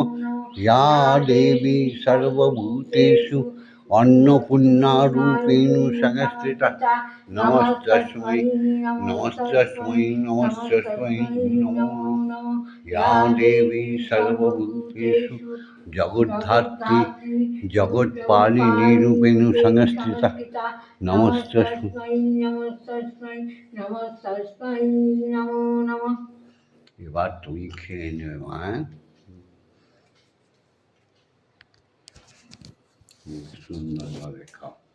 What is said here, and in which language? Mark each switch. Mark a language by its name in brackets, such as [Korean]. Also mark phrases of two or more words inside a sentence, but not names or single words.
[Sanskrit] या देवी सर्वभूतेषु अन्नपूर्णारूपेण संस्थिता नमस्तस्मै नमस्तस्मै नमस्तस्मै नमो नमः। या देवी सर्वभूतेषु जगद्धात्री जगत्पालिनी रूपेण संस्थिता नमस्तस्मै নমস্তস্मै নমস্তস্मै নমো নমঃ। [Bangla] এবার তুমি খেয়ে নেবে মা। সুন্দরভাবে খাও।